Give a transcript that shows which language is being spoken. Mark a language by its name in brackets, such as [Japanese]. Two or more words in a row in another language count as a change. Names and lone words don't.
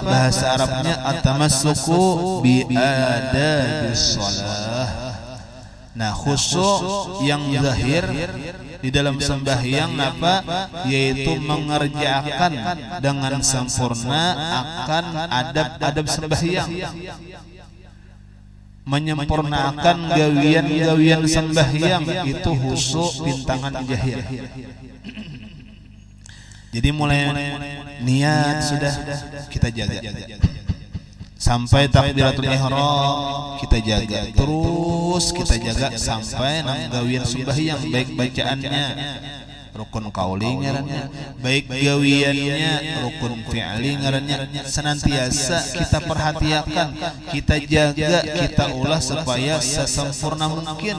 [Indonesian] Bahasa Arabnya [Arabic] التمسك بآداب الصلاة. [Indonesian] Nah, khusyuk yang zahir di dalam sembahyang apa? Yaitu mengerjakan dengan sempurna akan adab-adab sembahyang. [Banjar] Menyempurnakan gawian-gawian sembahyang itu khusyuk bintangan jahir. Jadi mulai niat sudah kita jaga sampai [Arabic] تكبيرة الإحرام [Banjar] kita jaga, terus kita jaga sampai gawian sembahyang, baik bacaannya rukun qauli ngarannya, baik gawiannya rukun fi'li ngarannya, senantiasa kita perhatikan, kita jaga, kita ulah supaya sesempurna mungkin.